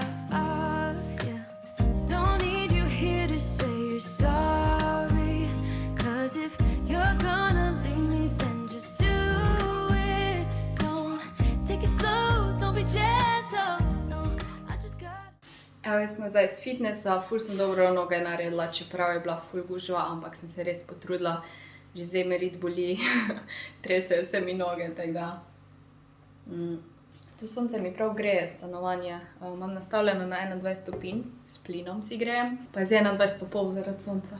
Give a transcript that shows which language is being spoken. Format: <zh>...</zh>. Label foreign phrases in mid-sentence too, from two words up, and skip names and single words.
<en>Yeah. Don't need you here to say you're sorry, 'cause if you're gonna leave me, then just do it. Don't take it slow, don't be gentle, no, I just got.</en> <sl>Evo, jaz sem nazaj iz fitnessa, ful sem dobro noge naredila, čeprav je bila ful gužva, ampak sem se res potrudila, že zdaj me rit boli, tresejo se mi noge, tako da. To sonce mi prav greje stanovanje, imam nastavljeno na 21 stopinj, s plinom si grejem, pa je zdaj 21,5 zaradi sonca.</sl>